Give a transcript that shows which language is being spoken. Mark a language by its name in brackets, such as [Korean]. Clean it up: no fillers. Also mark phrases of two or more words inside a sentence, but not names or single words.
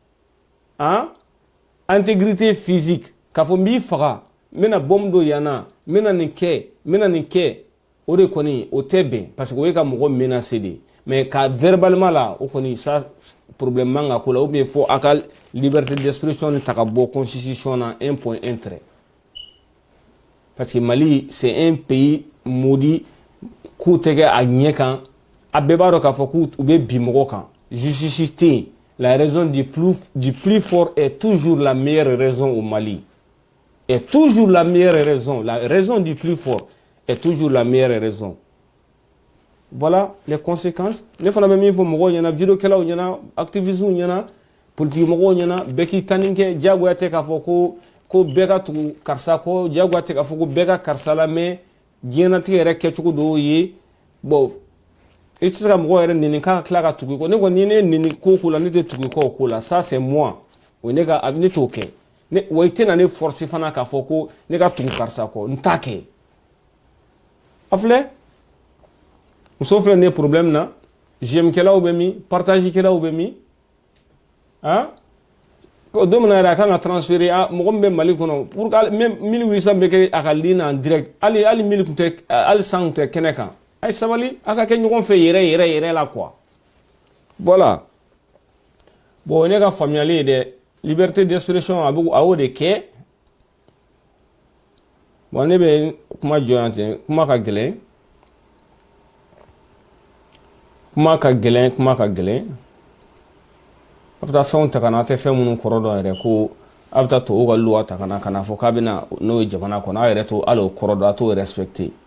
[French] intégrité physique [Bambara] k'a fɔ n b'i faga n bɛna bombe dɔ yan na n bɛna nin kɛ o de kɔni o tɛ bɛn parce que o ye ka mɔgɔ menacer de mais ka verbalement la o kɔni [French] ça problème [Bambara] man ka ko la [French] ou bien [Bambara] fo a ka [French] liberté d'expression [Bambara] ni ta ka bɔ constitution na 1.1 [French] trait parce que Mali c'est un pays maudit [Bambara] k'u tɛ kɛ a ɲɛ kan a bɛɛ b'a dɔn k'a fɔ k'u bɛ bin mɔgɔ kan justice tɛ yen [French] la raison du plus fort est toujours la meilleure raison [Bambara] au Mali est toujours la meilleure raison la raison du plus fort est toujours la meilleure raison. [French] Voilà les conséquences. [Bambara] Ne fana bɛ min fɔ mɔgɔw ɲɛna vidéokɛlaw ɲɛna activistes ɲɛna politique mɔgɔw ɲɛna bɛɛ k'i ta nin kɛ diyagoya tɛ k'a fɔ ko bɛɛ ka tugu karisa kɔ diyagoya tɛ k'a fɔ ko bɛɛ ka karisa lamɛn diɲɛnatigɛ yɛrɛ kɛcogo dɔw ye bon i tɛ se ka mɔgɔ yɛrɛ neni k'a ka tila ka tugu i kɔ ne kɔni ni ne neni ko la ne tɛ tugu i kɔ o ko la [French] ça c'est moi [Bambara] o ye ne t'o kɛ wa i tɛna ne forcer fana k'a fɔ ko ne ka tugu karisa kɔ n t'a kɛ. A filɛ muso filɛ nin ye problème na j'aime kɛlaw bɛ min partage kɛlaw bɛ min ko don min na yɛrɛ a kan ka transférer mɔgɔ min bɛ Mali kɔnɔ [French] pour que même [Bambara] 1800 bɛ kɛ a ka ligne [French] en direct [Bambara] hali 1000 tun tɛ hali 100 tun tɛ kɛnɛ kan a ye sabali a ka kɛ ɲɔgɔn fɛ yɛrɛ la [French] quoi voilà bon [Bambara] ne ka faamuyali ye dɛ [French] liberté d'expression [Bambara] a y'o de kɛ bon ne bɛ kuma jɔ yan ten kuma ka gɛlɛn a bɛ taa fɛnw ta ka na a tɛ fɛn minnu kɔrɔ dɔn yɛrɛ ko a bɛ taa tubabuw ka loi ta ka na fɔ k'a bɛ na n'o ye jamana kɔnɔ a yɛrɛ to hali o kɔrɔ dɔn a t'o respecter